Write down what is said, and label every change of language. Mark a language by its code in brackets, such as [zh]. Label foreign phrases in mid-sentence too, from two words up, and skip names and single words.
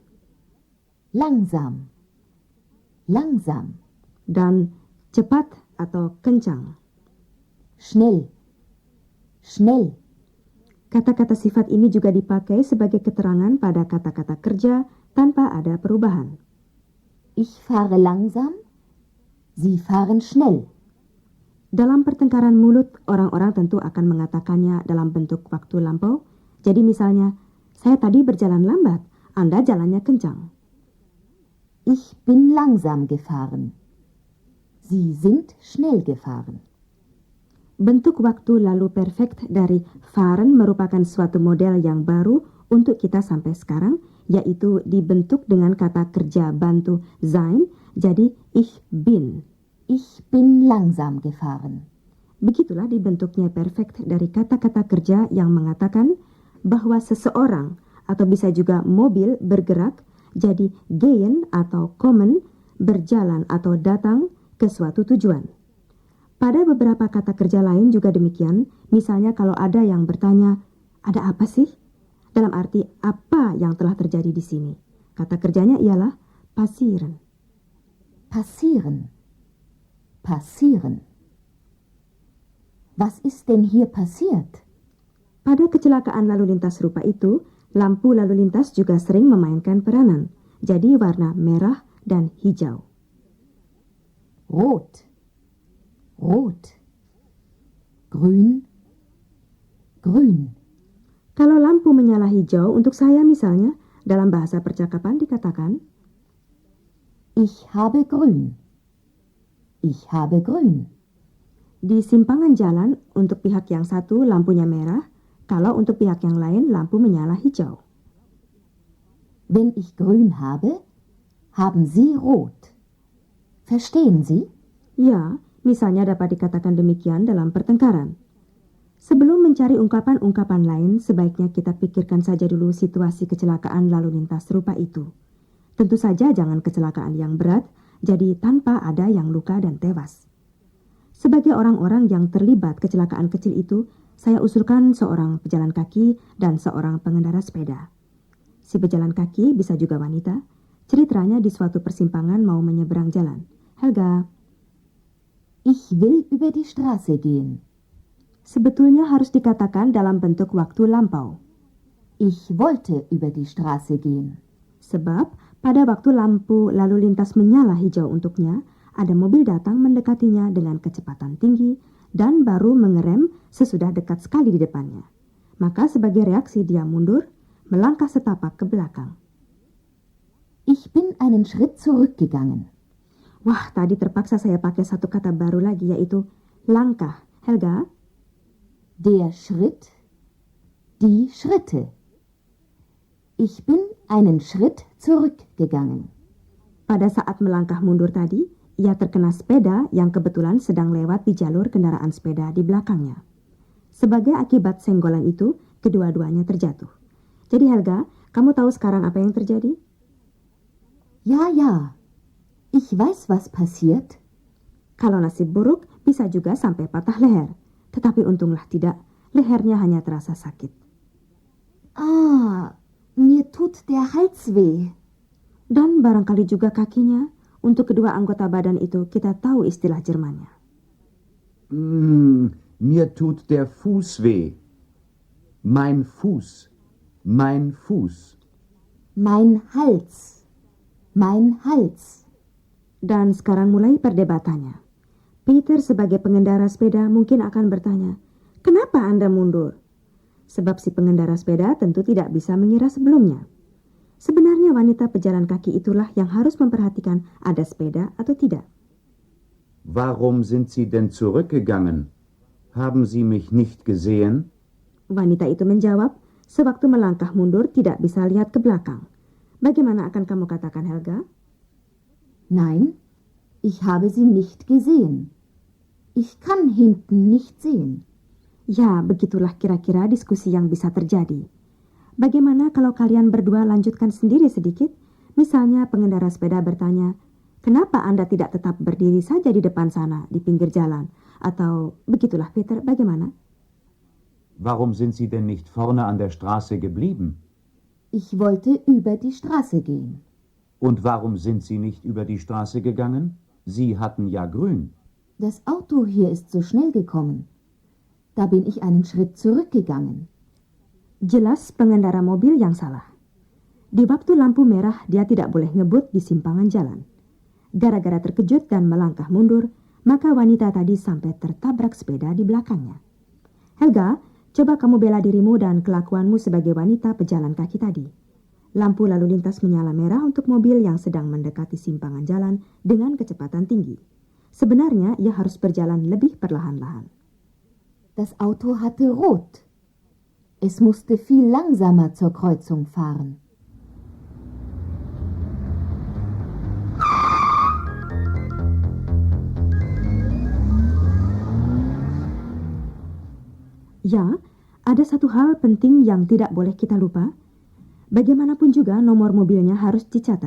[de] Langsam. Langsam. [id] Dan cepat atau kencang. [de] Schnell. Schnell. [id] Kata-kata sifat ini juga dipakai sebagai keterangan pada kata-kata kerja tanpa ada perubahan. [de] Ich fahre langsam, Sie fahren schnell. [id] Dalam pertengkaran mulut, orang-orang tentu akan mengatakannya dalam bentuk waktu lampau. Jadi misalnya, saya tadi berjalan lambat, Anda jalannya kencang. [de] Ich bin langsam gefahren. Sie sind schnell gefahren. [id] Bentuk waktu lalu perfect dari fahren merupakan suatu model yang baru untuk kita sampai sekarang, yaitu dibentuk dengan kata kerja bantu sein, jadi [de] ich bin. Ich bin langsam gefahren. [id] Begitulah dibentuknya perfect dari kata-kata kerja yang mengatakan bahwa seseorang atau bisa juga mobil bergerak, jadi gehen atau kommen, berjalan atau datang ke suatu tujuan. Pada beberapa kata kerja lain juga demikian, misalnya kalau ada yang bertanya, ada apa sih? Dalam arti apa yang telah terjadi di sini? Kata kerjanya ialah passieren. [de] Passieren. Passieren. Was ist denn hier passiert? [id] Pada kecelakaan lalu lintas serupa itu, lampu lalu lintas juga sering memainkan peranan. Jadi warna merah dan hijau. [de] Rot. Rot. Grün. Grün. [id] Kalau lampu menyala hijau, untuk saya misalnya, dalam bahasa percakapan dikatakan, [de] Ich habe grün. Ich habe grün. [id] Di simpangan jalan, untuk pihak yang satu lampunya merah, kalau untuk pihak yang lain lampu menyala hijau. [de] Wenn ich grün habe, haben Sie rot. Verstehen Sie? [id] Ya, misalnya dapat dikatakan demikian dalam pertengkaran. Sebelum mencari ungkapan-ungkapan lain, sebaiknya kita pikirkan saja dulu situasi kecelakaan lalu lintas serupa itu. Tentu saja jangan kecelakaan yang berat, jadi tanpa ada yang luka dan tewas. Sebagai orang-orang yang terlibat kecelakaan kecil itu, saya usulkan seorang pejalan kaki dan seorang pengendara sepeda. Si pejalan kaki bisa juga wanita, ceritanya di suatu persimpangan mau menyeberang jalan. Helga, [de] Ich will über die Straße gehen. [id] sebetulnya harus dikatakan dalam bentuk waktu lampau. [de] Ich wollte über die Straße gehen. [id] Sebab pada waktu lampu lalu lintas menyala hijau untuknya, ada mobil datang mendekatinya dengan kecepatan tinggi dan baru mengerem sesudah dekat sekali di depannya. Maka sebagai reaksi dia mundur, melangkah setapak ke belakang. [de] Ich bin einen Schritt zurückgegangen. [id] Wah, tadi terpaksa saya pakai satu kata baru lagi, yaitu langkah. Helga? [de] Der Schritt, die Schritte. Ich bin einen Schritt zurückgegangen. [id] Pada saat melangkah mundur tadi, ia terkena sepeda yang kebetulan sedang lewat di jalur kendaraan sepeda di belakangnya. Sebagai akibat senggolan itu, kedua-duanya terjatuh. Jadi Helga, kamu tahu sekarang apa yang terjadi? [de] Ja. Ich weiß, was passiert. [id] Kalau nasib buruk, bisa juga sampai patah leher. Tetapi untunglah tidak, lehernya hanya terasa sakit. [de] Mir tut der Hals weh. [id] Dan barangkali juga kakinya. Untuk kedua anggota badan itu kita tahu istilah Jermannya. [de] Mir tut der Fuß weh. Mein Fuß. Mein Fuß. Mein Hals. Mein Hals. [id] Dan sekarang mulai perdebatannya. Peter sebagai pengendara sepeda mungkin akan bertanya, kenapa Anda mundur? Sebab si pengendara sepeda tentu tidak bisa mengira sebelumnya. Sebenarnya wanita pejalan kaki itulah yang harus memperhatikan ada sepeda atau tidak. [de] Warum sind Sie denn zurückgegangen? Haben Sie mich nicht gesehen? [id] Wanita itu menjawab, sewaktu melangkah mundur tidak bisa lihat ke belakang. Bagaimana akan kamu katakan, Helga? [de] Nein, ich habe sie nicht gesehen. Ich kann hinten nicht sehen. [id] Ya, begitulah kira-kira diskusi yang bisa terjadi. Bagaimana kalau kalian berdua lanjutkan sendiri sedikit? Misalnya pengendara sepeda bertanya, kenapa Anda tidak tetap berdiri saja di depan sana, di pinggir jalan? Atau begitulah Peter, bagaimana? [de] Warum sind Sie denn nicht vorne an der Straße geblieben? Ich wollte über die Straße gehen. Und warum sind Sie nicht über die Straße gegangen? Sie hatten ja grün. Das Auto hier ist so schnell gekommen. Da bin ich einen Schritt zurückgegangen. [id] Jelas pengendara mobil yang salah. Di waktu lampu merah dia tidak boleh ngebut di simpangan jalan. Gara-gara terkejut dan melangkah mundur, maka wanita tadi sampai tertabrak sepeda di belakangnya. Helga, coba kamu bela dirimu dan kelakuanmu sebagai wanita pejalan kaki tadi. Lampu lalu lintas menyala merah untuk mobil yang sedang mendekati simpangan jalan dengan kecepatan tinggi. Sebenarnya ia harus berjalan lebih perlahan-lahan. [de] Das Auto hatte rot. Es musste viel langsamer zur Kreuzung fahren. [id] Ya, ada satu hal penting yang tidak boleh kita lupa. Bagaimanapun juga nomor mobilnya harus dicatat.